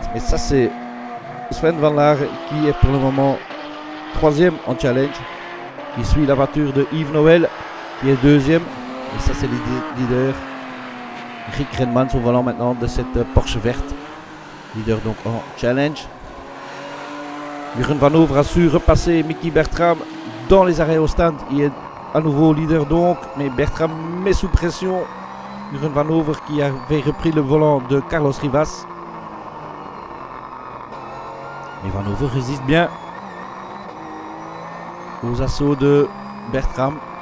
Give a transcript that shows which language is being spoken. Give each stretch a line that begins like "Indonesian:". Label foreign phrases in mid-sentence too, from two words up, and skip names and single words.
French: Mais ça, c'est Sven Van Laar qui est pour le moment 3e en challenge. Qui suit la voiture de Yves Noël qui est 2e. Et ça, c'est le leader. Rick Renmans au volant maintenant de cette Porsche verte. Leader donc en challenge. Jeroen Van Over a su repasser Mickey Bertram dans les arrêts au stand. Il est à nouveau leader donc. Mais Bertram met sous pression Jeroen Van Over qui avait repris le volant de Carlos Rivas. Mais Van Over résiste bien aux assauts de Bertram.